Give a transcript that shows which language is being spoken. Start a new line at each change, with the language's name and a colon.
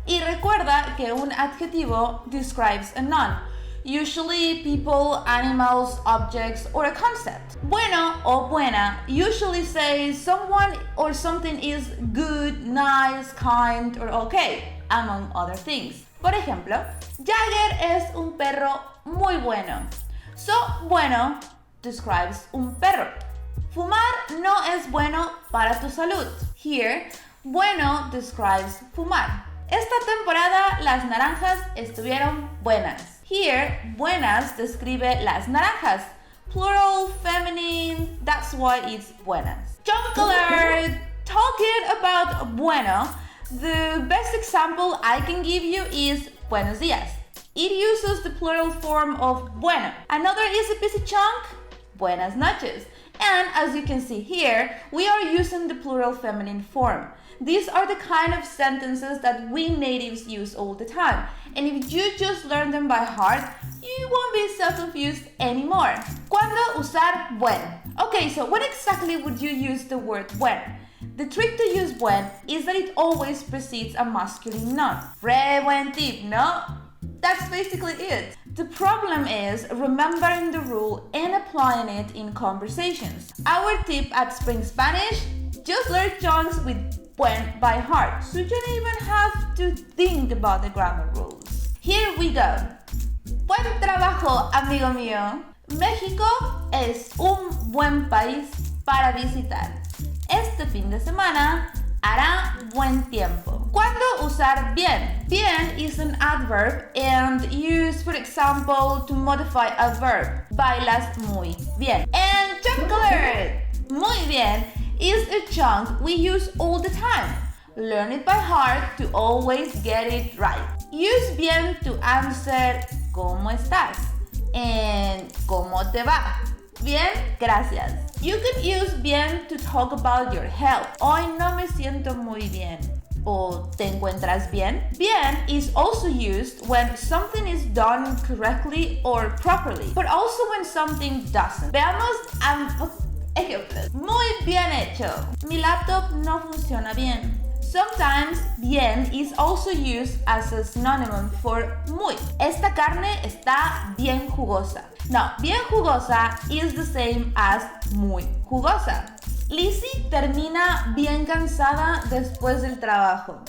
Spanish: Y recuerda que un adjetivo
English: describes a noun, usually people, animals, objects, or a concept. Bueno o buena usually says someone or something is good, nice, kind, or okay, among other things.
Spanish: Por ejemplo, Jagger es un perro muy bueno.
English: So, bueno describes
Spanish: un perro. Fumar no es bueno para tu salud.
English: Here, bueno describes
Spanish: fumar. Esta temporada las naranjas estuvieron buenas.
English: Here, buenas describe
Spanish: las naranjas.
English: Plural, feminine, that's why it's buenas. Junk alert! Talking about bueno, the best example I can give you is buenos días. It uses the plural form of bueno. Another easy peasy chunk, buenas noches. And as you can see here, we are using the plural feminine form. These are the kind of sentences that we natives use all the time. And if you just learn them by heart, you won't be so confused anymore.
Spanish: ¿Cuándo usar buen?
English: Okay, so when exactly would you use the word buen? The trick to use buen is that it always precedes a masculine noun.
Spanish: Re buen tip, no?
English: That's basically it. The problem is remembering the rule and applying it in conversations. Our tip at Spring Spanish, just learn chunks with buen by heart, so you don't even have to think about the grammar rules.
Spanish: Here we go. Buen trabajo, amigo mío. México es un buen país para visitar. Este fin de semana hará buen tiempo. ¿Cuándo usar bien?
English: Bien is an adverb and used, for example, to modify a verb.
Spanish: Bailas muy bien.
English: And chunk alert! Muy bien is a chunk we use all the time. Learn it by heart to always get it right. Use bien to answer
Spanish: ¿cómo estás? And ¿cómo te va? Bien, gracias.
English: You can use bien to talk about your health.
Spanish: Hoy no me siento muy bien. O ¿te encuentras bien?
English: Bien is also used when something is done correctly or properly, but also when something doesn't.
Spanish: Veamos ambos ejemplos. Muy bien hecho. Mi laptop no funciona bien.
English: Sometimes bien is also used as a synonym for muy.
Spanish: Esta carne está bien jugosa. Now, bien jugosa
English: is the same as
Spanish: muy jugosa. Lizzie termina bien cansada después del trabajo.